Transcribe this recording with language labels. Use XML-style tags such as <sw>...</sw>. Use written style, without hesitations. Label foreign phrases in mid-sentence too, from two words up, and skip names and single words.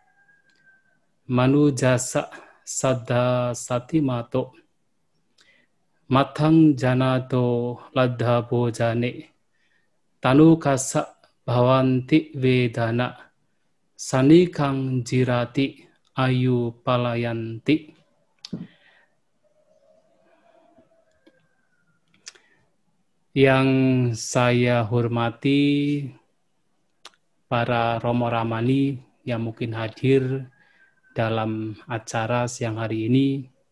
<pi>Manujasa saddha satimato matang janato ladha bojane tanukasa bhavanti vedana sanikang jirati ayu palayanti.</pi> <id>Yang saya hormati para Romo Ramani yang mungkin hadir dalam acara siang hari ini.</id>